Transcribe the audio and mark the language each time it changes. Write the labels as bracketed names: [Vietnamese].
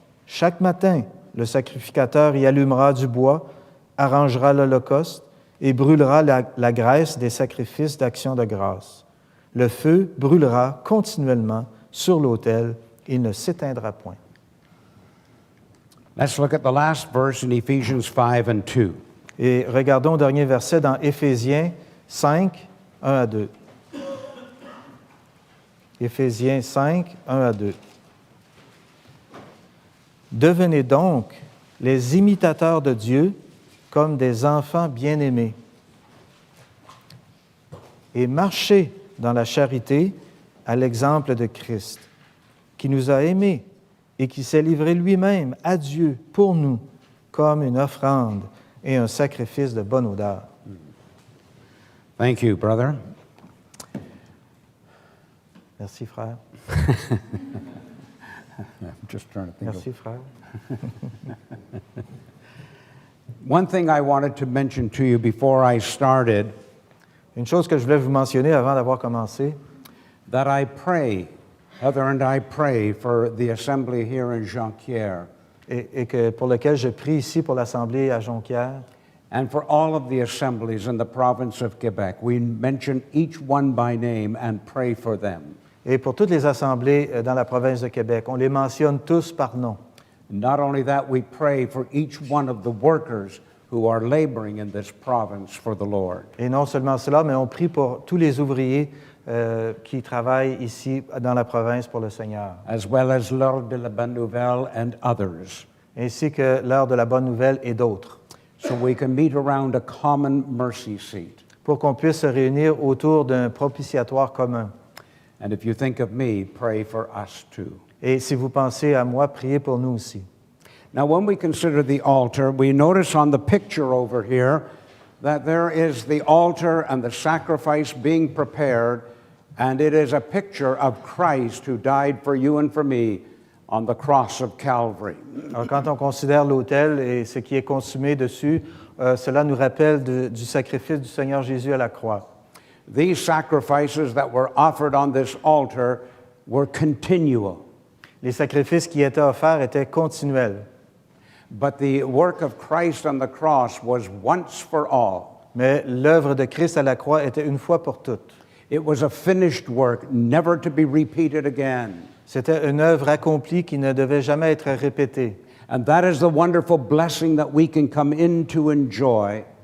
[French] Chaque matin, le sacrificateur y allumera du bois, arrangera l'Holocauste et brûlera la graisse des sacrifices d'action de grâce. Le feu brûlera continuellement sur l'autel, il ne s'éteindra point. [English] Let's look at the last verse in Ephesians 5 and 2. [French] Et regardons le dernier verset dans Éphésiens 5, 1 à 2. Éphésiens 5, 1 à 2. Devenez donc les imitateurs de Dieu comme des enfants bien-aimés et marchez dans la charité à l'exemple de Christ, qui nous a aimés et qui s'est livré lui-même à Dieu pour nous comme une offrande et un sacrifice de bonne odeur. [English] Thank you, brother. [French] Merci, frère. [English] I'm just trying to think [French] Merci, frère. [English] One thing I wanted to mention to you before I started, [French] Une chose que je voulais vous mentionner avant d'avoir commencé, [English] that I pray, Heather and I pray for the assembly here in Jonquière [French] et que pour lequel je prie ici pour l'Assemblée à Jonquière, [English] and for all of the assemblies in the province of Quebec. We mention each one by name and pray for them. [French] et pour toutes les assemblées dans la province de Québec. On les mentionne tous par nom. [English] Not only that, we pray for each one of the workers who are laboring in this province for the Lord. [French] Et non seulement cela, mais on prie pour tous les ouvriers qui travaillent ici dans la province pour le Seigneur, [English] As well as l'Heure de la Bonne Nouvelle and others, [French] ainsi que l'heure de la bonne nouvelle et d'autres, [English] so we can meet around a common mercy seat. [French] pour qu'on puisse se réunir autour d'un propitiatoire commun. [English] And if you think of me, pray for us too. [French] Et si vous pensez à moi, priez pour nous aussi. [English] Now, when we consider the altar, we notice on the picture over here that there is the altar and the sacrifice being prepared, and it is a picture of Christ who died for you and for me on the cross of Calvary. [French] Alors, quand on considère l'autel et ce qui est consumé dessus, cela nous rappelle du sacrifice du Seigneur Jésus à la croix. [English] These sacrifices that were offered on this altar were continual, [French] Les sacrifices qui étaient offerts étaient continuels, [English] but the work of Christ on the cross was once for all. [French] mais l'œuvre de Christ à la croix était une fois pour toutes. [English] It was a finished work, never to be repeated again. [French] C'était une œuvre accomplie qui ne devait jamais être répétée. [English] And that is the wonderful blessing that we can come in to enjoy